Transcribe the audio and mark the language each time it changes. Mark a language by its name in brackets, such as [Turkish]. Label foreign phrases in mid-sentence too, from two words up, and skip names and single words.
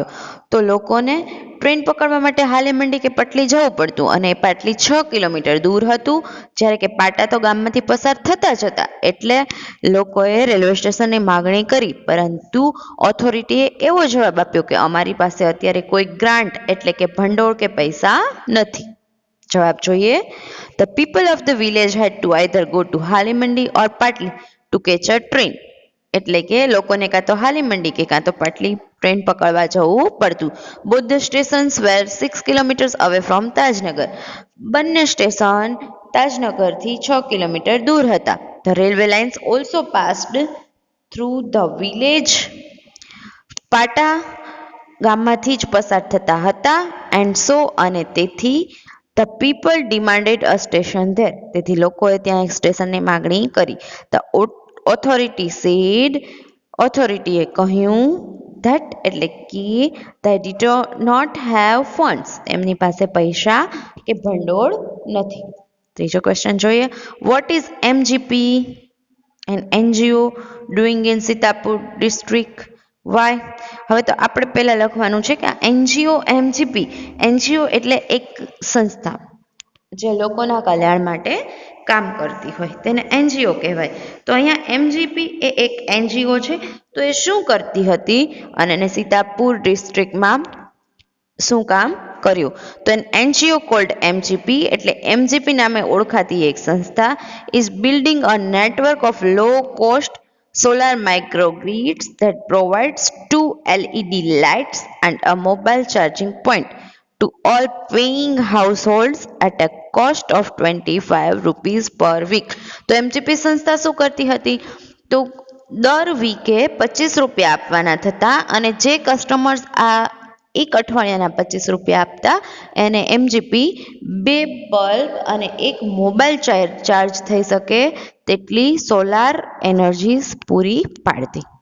[Gujarati] તો લોકોને ટ્રેન પકડવા માટે હાલે મંડી કે પટલી જવું પડતું અને એ પાટલી 6 કિલોમીટર દૂર હતું, જ્યારે કે પાટા તો ગામમાંથી પસાર થતા જ હતા. એટલે લોકોએ રેલવે સ્ટેશનની માંગણી કરી, પરંતુ ઓથોરિટીએ એવો જવાબ આપ્યો કે અમારી પાસે અત્યારે કોઈ ગ્રાન્ટ એટલે કે ભંડોળ કે પૈસા નથી. જવાબ જોઈએ. [English] The people of the village had to either go to Halimandi or Patli to catch a train. [Gujarati] એટલે કે લોકોને કાં તો હાલી મંડી કે કાં તો પાટલી ટ્રેન પકડવા જવું પડતું. [English] Both the stations were 6 kilometers away from તાજનગર. [Gujarati] બંને સ્ટેશન તાજનગરથી 6 કિલોમીટર દૂર હતા. [English] The railway lines also passed through the village. [Gujarati] પાટા ગામમાંથી જ પસાર થતા હતા. [English] And so [Gujarati] અને તેથી [English] the people demanded a station there. [Gujarati] તેથી લોકોએ ત્યાં એક સ્ટેશનની માગણી કરી. [English] The authority said. [Gujarati] ઓથોરિટીએ કહ્યું ધેટ એટલે કે [English] they did not have funds. [Gujarati] એમની પાસે પૈસા કે ભંડોળ નથી. ત્રીજો ક્વેશ્ચન જોઈએ. [English] What is MGP an NGO doing in સીતાપુર district? વાય? [Gujarati] હવે તો આપણે પહેલા લખવાનું છે કે એનજીઓ એમજીપી. એનજીઓ એટલે એક સંસ્થા જે લોકોના કલ્યાણ માટે કામ કરતી હોય તેને એનજીઓ કહેવાય. તો અહીંયા એમજીપી એ એક એનજીઓ છે. તો એ શું કરતી હતી અને એને સીતાપુર ડિસ્ટ્રિક્ટમાં શું કામ કર્યું? [English] તો an NGO called MGP [Gujarati] એટલે એમજીપી નામે ઓળખાતી એક સંસ્થા [English] is building a network of low cost solar microgrids that provides 2 LED lights and a mobile charging point to all paying households at a cost of 25 rupees per week. [Gujarati] તો એમજીપી સંસ્થા શું કરતી હતી? તો દર વીકે 25 રૂપિયા આપવાના થતા અને જે કસ્ટમર્સ આ એક અઠવાડિયાના 25 રૂપિયા આપતા એને એમજીપી 2 બલ્બ અને એક મોબાઈલ ચાર્જ થઈ શકે તેટલી સોલાર એનર્જી પૂરી પાડતી.